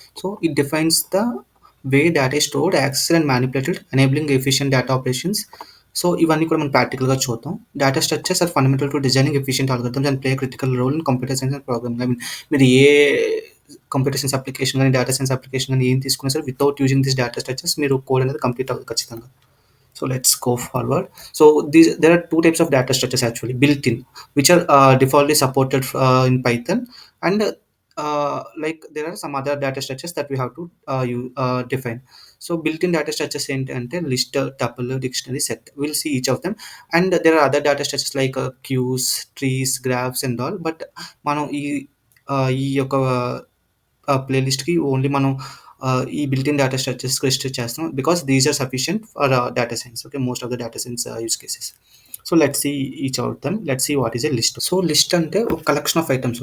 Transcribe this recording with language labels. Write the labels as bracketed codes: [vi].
[en] So, it defines the way data is stored, accessed and manipulated, enabling efficient data operations. So, [te] ఇవన్నీ కూడా మనం ప్రాక్టికల్‌గా చూద్దాం. [en] Data structures are fundamental to designing efficient algorithms and play a critical role in computer science and programming. [te] I mean మీరు ఏ computer science application గానీ, data science application గానీ ఏం తీసుకున్నా సరే [en] without using these [te] data structures మీరు code అనేది complete అవ్వదు ఖచ్చితంగా. [en] So let's go forward. So there are two types of data structures actually built in, which are defaultly supported in Python, and like there are some other data structures that we have to define. So built-in data structures and list, tuple, dictionary, set. We'll see each of them, and there are other data structures like queues, trees, graphs, and all. [te] But మనం ఈ యొక్క ప్లేలిస్ట్‌కి only మనం ఈ built in data structures restrict చేస్తాం [en] Because these are sufficient for data science. Okay, most of the data science use cases. So let's see each of them. Let's see what is a list. [te] So list అంటే ఒక [en] Collection of items.